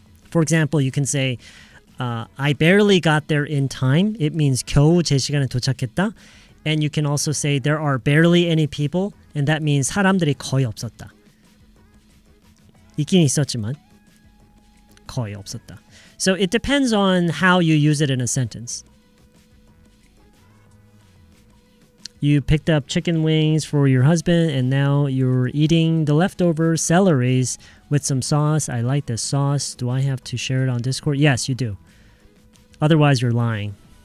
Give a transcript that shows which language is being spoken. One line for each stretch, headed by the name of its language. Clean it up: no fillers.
English: For example, you can say I barely got there in time. It means
Korean: 겨우 제 시간에 도착했다.
English: And you can also say there are barely any people, and that means
Korean: 사람들이 거의 없었다. 있긴 있었지만 거의 없었다.
English: So it depends on how you use it in a sentence. You picked up chicken wings for your husband and now you're eating the leftover celeries with some sauce. I like the sauce. Do I have to share it on Discord? Yes, you do. Otherwise, you're lying.